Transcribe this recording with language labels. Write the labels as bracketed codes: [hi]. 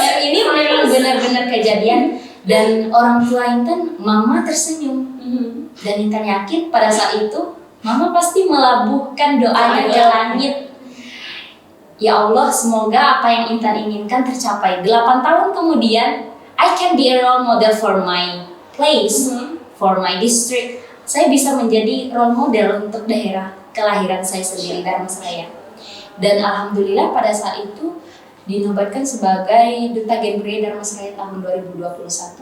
[id] Ini memang benar-benar kejadian. Dan orang tua Intan, Mama tersenyum. Dan Intan yakin pada saat itu Mama pasti melabuhkan doanya ke langit. Ya Allah, semoga apa yang Intan inginkan tercapai. 8 tahun kemudian, [en] I I can be a role model for my place, for my district. [id] Saya bisa menjadi role model untuk daerah kelahiran saya sendiri, Dharmasraya. Dan alhamdulillah pada saat itu dinobatkan sebagai Duta Gen Budaya Dharmasraya tahun 2021.